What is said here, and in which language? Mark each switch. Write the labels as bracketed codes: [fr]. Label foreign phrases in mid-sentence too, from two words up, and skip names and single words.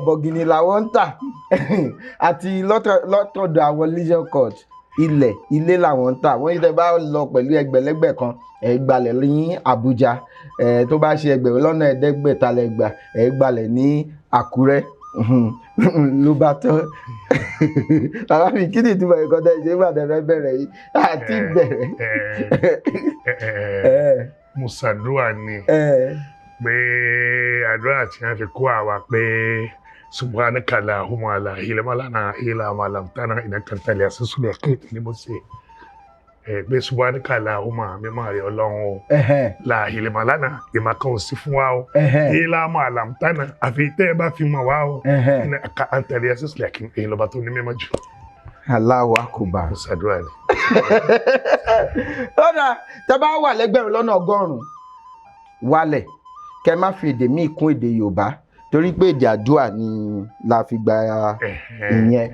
[yo] bọ̀gìnì làwọn ń tà àti látọ̀dọ̀ àwọn [en] leisure court [yo] ilé làwọn ń tà wọ́n yìí tẹ́ bá lọ pẹ̀lú ẹgbẹ̀lẹ́gbẹ̀ kan gbalẹ̀ ní Àbújá tó bá ṣe ẹgbẹ̀rún lọ́nà ẹ̀ẹ́dẹ́gbẹ̀ta lẹ́gbà gbalẹ̀ ní Àkúrẹ́ ló bá tán bàbá mi kí ni ìtumọ̀ ẹ̀kọ́ tẹ́ ṣe wà tẹ́fẹ́ bẹ̀rẹ̀ yìí àti bẹ̀rẹ̀. mo ṣàdúrà ni pé àdúrà tí wọ́n fi kó àwa pé [ar] سبحانك اللهم لا علم لنا إلا ما علمتنا إنك أنت العزيز الحكيم [yo] ni mo ṣe pé [ar] سبحانك اللهم [yo] mímọ́ rẹ̀ Ọlọ́run o [ar] لا علم لنا [yo] ìmọ̀ kan ò sí fún wa o [ar] إلا ما علمتنا [yo] àfi tẹ́ ẹ bá fi mọ̀ wá o [ar] إنك أنت العزيز الحكيم [yo] èyí lọ́ba tó ní mímọ́ jù. [ar] الله أكبر. [yo] mo ṣàdúrà ni. lọ́nà tẹ́ bá wà lẹ́gbẹ̀rún lọ́nà ọgọ́rùn-ún wálẹ̀ kẹ́ má fi èdè míì kún èdè Yorùbá torí pé èdè àdúrà ni la fi gba ìyẹn.